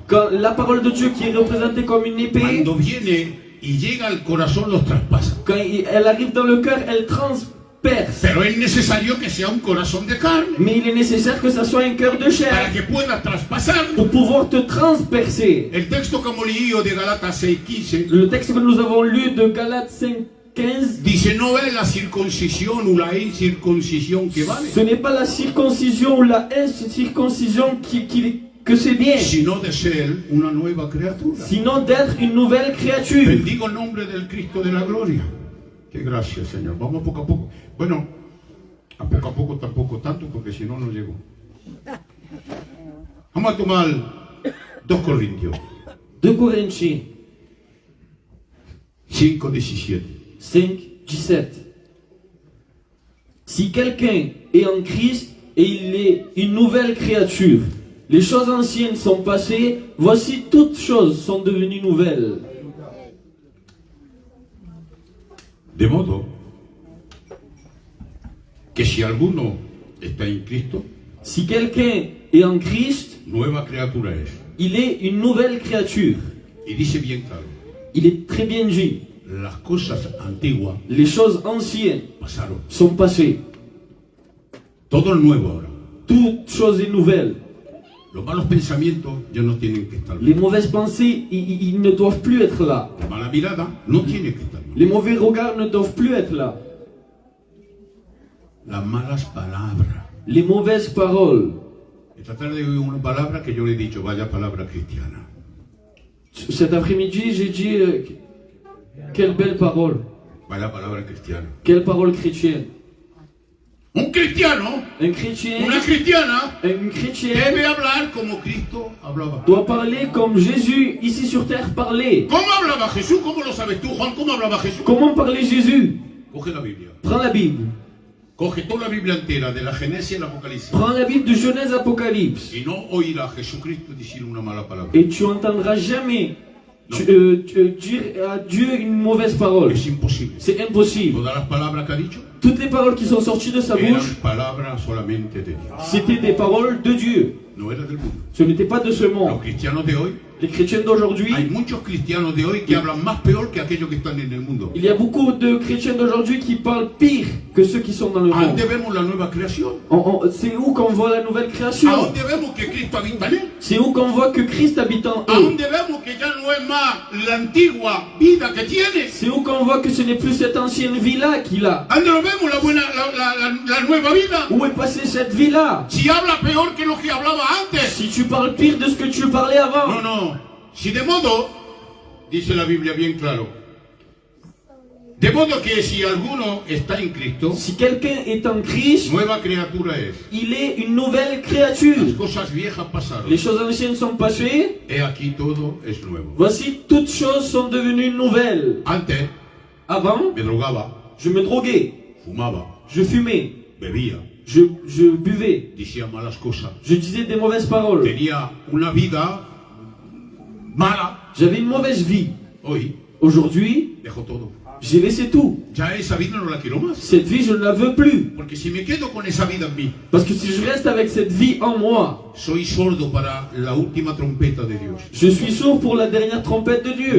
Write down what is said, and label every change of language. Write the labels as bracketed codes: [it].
[fr] Quand la parole de Dieu qui est représentée comme une épée, [es] cuando viene y llega al corazón, los traspasa. [fr] quand elle arrive dans le cœur, elle transperce. [es] Pero es necesario que sea un corazón de carne [fr] Mais il est nécessaire que ça soit un cœur de [es] para [fr] chair [es] que pueda traspasar. [fr] pour pouvoir te transpercer. [es] El texto que hemos leído de Galatas 6:15 [fr] Le texte que nous avons lu de Galates 5:15, [es] dice: no es la circuncisión o la incircuncisión que vale, [fr] ce n'est pas la circoncision ou la incirconcision que c'est bien, [es] sino de ser una nueva criatura. [fr] sinon d'être une nouvelle créature. [es] Bendigo el nombre del Cristo de la gloria. Qué gracias, Señor. Vamos poco a poco. Bueno, a poco tampoco tanto, porque si no, no llego. Vamos a tomar 2 Corintios [fr] 2 Corinthiens [es] 5:17. [fr] 5:17. Si quelqu'un est en Christ et il est une nouvelle créature, les choses anciennes sont passées, voici toutes choses sont devenues nouvelles. [es] De modo que si alguno está en Cristo, [fr] Si quelqu'un est en Christ, [es] nueva criatura es. [fr] il est une nouvelle créature. [es] Y dice bien claro: [fr] Il est très bien dit. [es] las cosas antiguas [fr] Les choses anciennes [es] pasaron. [fr] sont passées. [es] Todo es nuevo ahora. [fr] Toute chose est nouvelle. [es] Los malos pensamientos ya no tienen que estar. [fr] Les mauvaises pensées, ils ne doivent plus être là. [es] La mala mirada no tiene que estar. [fr] Les mauvais regards ne doivent plus être là. [es] Las malas palabras. [fr] Les mauvaises paroles. [es] Esta tarde oí una palabra que yo le he dicho: vaya palabra cristiana. [fr] Cet après-midi, j'ai dit quelle belle parole. [es] Vaya palabra cristiana. [fr] Quelle parole chrétienne. [es] Un cristiano, [fr] Un chrétien, [es] una cristiana, [fr] une chrétienne [es] debe hablar como Cristo hablaba. [fr] doit parler comme Jésus ici sur terre parlait. [es] ¿Cómo hablaba Jesús? ¿Cómo lo sabes tú, Juan? ¿Cómo hablaba Jesús? [fr] Comment parlait Jésus? [es] Coge la Biblia. [fr] Prends la Bible. [es] Coge toda la Biblia entera, de la Génesis al Apocalipsis. [fr] Prends la Bible de Genèse Apocalypse. [es] Y no oirá a Jesucristo decir una mala palabra. [fr] Et tu entendras jamais dire à Dieu une mauvaise parole. [es] Es imposible. [fr] C'est impossible. [es] Todas las palabras que ha dicho [fr] Toutes les paroles qui sont sorties de sa [es] eran [fr] bouche, [es] palabras solamente de Dios. [fr] c'était des paroles de Dieu. [es] No era del mundo. [fr] Ce n'était pas de ce [es] Los [fr] monde. [es] cristianos de hoy, [fr] Les chrétiens d'aujourd'hui, [es] hay muchos cristianos de hoy que hablan más peor que aquellos que están en el mundo. [fr] il y a beaucoup de chrétiens d'aujourd'hui qui parlent pire que ceux qui sont dans le monde. [es] ¿Dónde vemos la nueva creación? [fr] C'est où qu'on voit la nouvelle création? [es] ¿A dónde vemos que Cristo habita en él? [fr] C'est où qu'on voit que Christ habite en [es] ¿A [fr] eux? [es] dónde vemos que ya no es más la antigua vida que tiene? [fr] C'est où qu'on voit que ce n'est plus cette ancienne vie-là qu'il a? [es] ¿A dónde lo vemos la nueva vida? [fr] Où est passée cette vie-là? [es] Si habla peor que lo que hablaba antes. [fr] Si tu parles pire de ce que tu parlais avant. [es] No, no. Si de modo, dice la Biblia bien claro, de modo que si alguno está en Cristo, [fr] Si quelqu'un est en Christ, [es] nueva criatura es. [fr] il est une nouvelle [es] Las [fr] créature. [es] cosas viejas pasaron. [fr] Les choses anciennes sont passées. [es] He aquí todo es nuevo. [fr] Voici, toutes choses sont devenues nouvelles. [es] Antes [fr] Avant, [es] me drogaba, [fr] je me droguais, [es] fumaba, [fr] je fumais, [es] bebía, [fr] je buvais, [es] decía malas cosas. [fr] je disais des mauvaises paroles. [es] Tenía una vida mala. [fr] J'avais une mauvaise vie. [es] Hoy [fr] Aujourd'hui, [es] dejo todo. [fr] j'ai laissé tout. [es] Ya esa vida no la quiero más. [fr] Cette vie, je ne la veux plus. [es] Porque si me quedo con esa vida en mí, [fr] Parce que si je reste avec cette vie en moi, [es] soy sordo para la última trompeta de Dios. [fr] je suis sourd pour la dernière trompette de Dieu.